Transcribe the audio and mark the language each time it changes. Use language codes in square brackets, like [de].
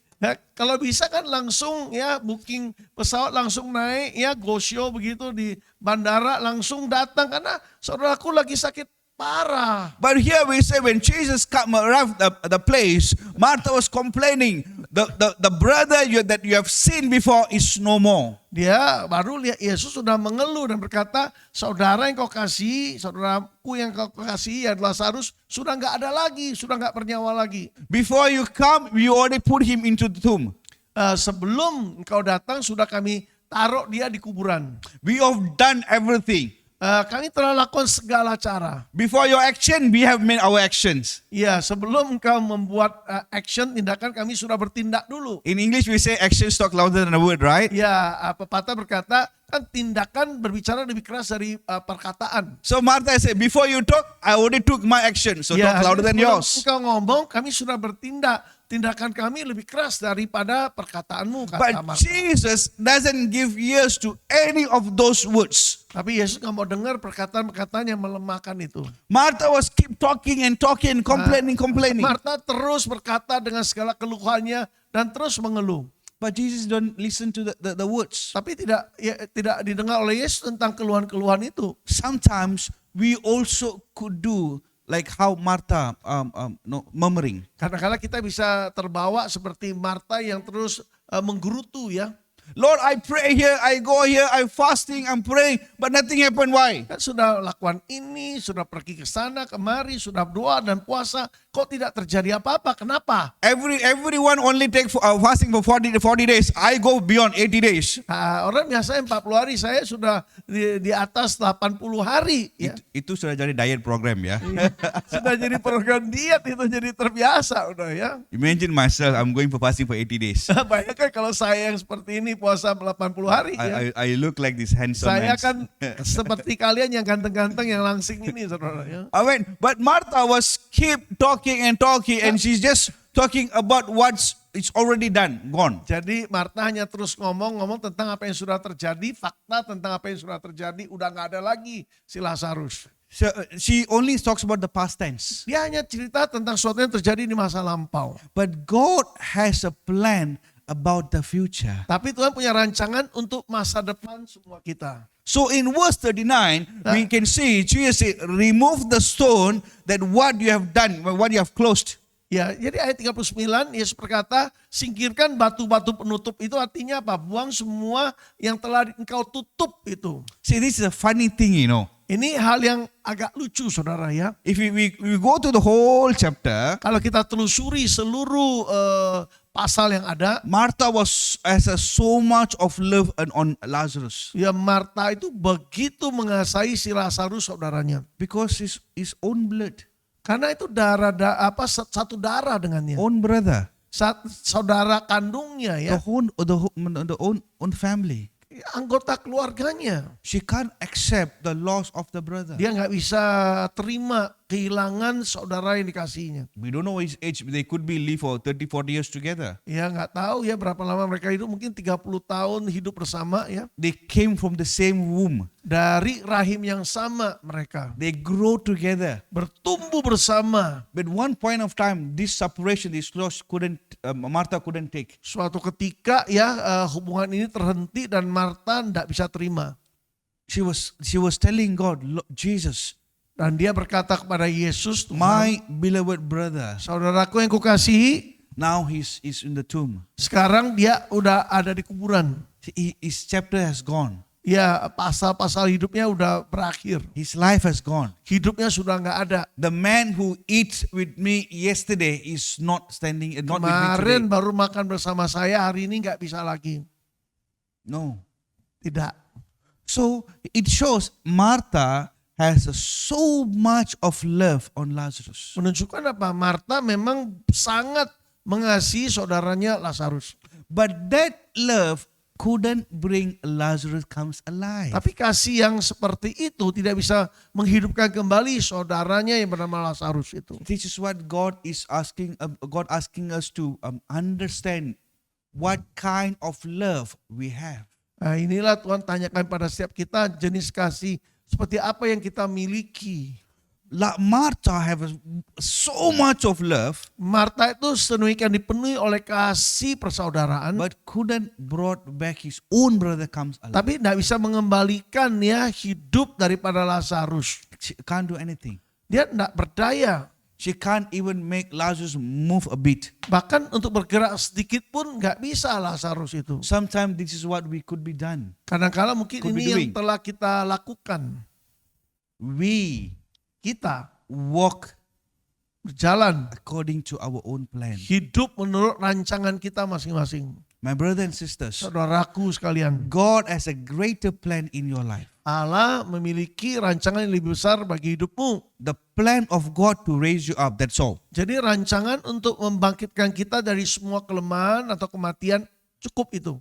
[id] Ya, kalau bisa kan langsung ya booking pesawat langsung naik ya go show begitu di bandara langsung datang karena saudaraku lagi sakit parah. [en] But here we say when Jesus arrived at the place, Martha was complaining. The brother that you have seen before is no more. [id] Dia baru lihat Yesus sudah mengeluh dan berkata, saudara yang kau kasih, saudaraku yang kau kasih, ya Lazarus sudah nggak ada lagi, sudah nggak bernyawa lagi. [en] Before you come, you already put him into the tomb. [id] Sebelum engkau datang sudah kami taruh dia di kuburan. [en] We have done everything. [id] Kami telah lakukan segala cara. [en] Before your action, we have made our actions. [id] Ya, sebelum engkau membuat action, tindakan kami sudah bertindak dulu. [en] In English, we say actions talk louder than a word, right? [id] Ya, pepatah berkata, kan tindakan berbicara lebih keras dari perkataan. [en] So Martha said, before you talk, I already took my action. So [id] Ya, [en] talk louder than [id] sebelum [en] yours. [id] engkau ngomong, kami sudah bertindak. Tindakan kami lebih keras daripada perkataanmu, kata [en] But [id] Marta. [en] Jesus doesn't give ears to any of those words. [id] Tapi Yesus nggak mau dengar perkataan-perkataan yang melemahkan itu. [en] Martha was keep talking and complaining. [id] Marta terus berkata dengan segala keluhannya dan terus mengeluh. [en] But Jesus don't listen to the words. [id] Tapi tidak didengar oleh Yesus tentang keluhan-keluhan itu. [en] Sometimes we also could do like how Martha murmuring. [id] Kadang-kadang kita bisa terbawa seperti Marta yang terus menggerutu ya. [en] Lord, I pray here, I go here, I'm fasting, I'm praying, but nothing happened. Why? [id] Kan sudah lakukan ini, sudah pergi ke sana, kemari, sudah doa dan puasa, kok tidak terjadi apa-apa? Kenapa? [en] Everyone only take fasting for 40 days. I go beyond 80 days. [id] Nah, orang biasanya 40 hari, saya sudah di atas 80 hari. Ya. Itu sudah jadi diet program ya. Sudah jadi program diet, itu jadi terbiasa udah ya. [en] Imagine myself, I'm going for fasting for 80 days. [id] Bayangkan kalau saya yang seperti ini puasa 80 hari ya. [en] I look like this handsome [id] Saya [en] man. [id] kan seperti kalian yang ganteng-ganteng yang langsing ini saudara ya. [en] I mean, but Martha was keep talking and she's just talking about what's it's already done, gone. [id] Jadi Marta hanya terus ngomong tentang apa yang sudah terjadi, fakta tentang apa yang sudah terjadi, udah gak ada lagi si Lazarus. [en] So, she only talks about the past tense. [id] Dia hanya cerita tentang sesuatu yang terjadi di masa lampau. [en] But God has a plan about the future. [id] Tapi Tuhan punya rancangan untuk masa depan semua kita. [en] So in verse 39, we can see Jesus say, remove the stone that what you have done, what you have closed. [id] Ya, jadi ayat 39 Yesus berkata, singkirkan batu-batu penutup itu artinya apa? Buang semua yang telah engkau tutup itu. [en] See, this is a funny thing, you know. [id] Ini hal yang agak lucu saudara ya. [en] If we go to the whole chapter, [id] Kalau kita telusuri seluruh pasal yang ada, [en] Martha has so much of love on Lazarus. [id] ya Marta itu begitu mengasihi si Lazarus saudaranya. [en] Because his own blood, [id] Karena itu satu darah dengannya. [en] own brother, [id] Saudara kandungnya ya, [en] the own family. [id] anggota keluarganya. [en] She can't accept the loss of the brother. [id] Dia nggak bisa terima kehilangan saudara yang dikasihinya. [en] We don't know his age. They could be live for 30-40 years together. [id] Ya nggak tahu ya berapa lama mereka hidup, mungkin 30 tahun hidup bersama ya. [en] They came from the same womb. [id] Dari rahim yang sama mereka. [en] They grow together. [id] Bertumbuh bersama. [en] But one point of time, this separation, this loss Martha couldn't take. [id] Suatu ketika ya hubungan ini terhenti dan Marta tidak bisa terima. [en] She was telling God, Jesus, [id] Dan dia berkata kepada Yesus, Tuhan, [en] my beloved brother, [id] saudaraku yang kukasihi, [en] now he's in the tomb. [id] sekarang dia udah ada di kuburan. [en] His chapter has gone. [id] Ya, pasal-pasal hidupnya udah berakhir. [en] His life has gone. [id] Hidupnya sudah nggak ada. [en] The man who eats with me yesterday is not standing, not with me [id] Kemarin [en] today. [id] baru makan bersama saya, hari ini nggak bisa lagi. [en] No. [id] Tidak. [en] So it shows Martha has so much of love on Lazarus. [id] Menunjukkan apa? Marta memang sangat mengasihi saudaranya Lazarus. [en] But that love couldn't bring Lazarus comes alive. [id] Tapi kasih yang seperti itu tidak bisa menghidupkan kembali saudaranya yang bernama Lazarus itu. [en] This is what God is asking. God asking us to understand what kind of love we have. [id] Nah, inilah Tuhan tanyakan pada setiap kita jenis kasih seperti apa yang kita miliki. [en] Martha have so much of love, [id] Marta itu sedemikian dipenuhi oleh kasih persaudaraan, [en] but couldn't brought back his own brother comes alive. [id] tapi tidak bisa mengembalikan ya hidup daripada Lazarus. [en] She can't do anything. [id] Dia tidak berdaya. [en] She can't even make Lazarus move a bit. [id] Bahkan untuk bergerak sedikit pun nggak bisa Lazarus itu. [en] Sometimes this is what we could be done. [id] Kadang-kala mungkin [en] Could be [id] ini yang [en] doing. [id] telah kita lakukan. Kita [en] Walk [id] berjalan [en] according to our own plan. [id] hidup menurut rancangan kita masing-masing. [en] My brother and sisters, [id] Saudaraku sekalian, [en] God has a greater plan in your life. [id] Allah memiliki rancangan yang lebih besar bagi hidupmu. [en] The plan of God to raise you up, that's all. [id] Jadi rancangan untuk membangkitkan kita dari semua kelemahan atau kematian cukup itu.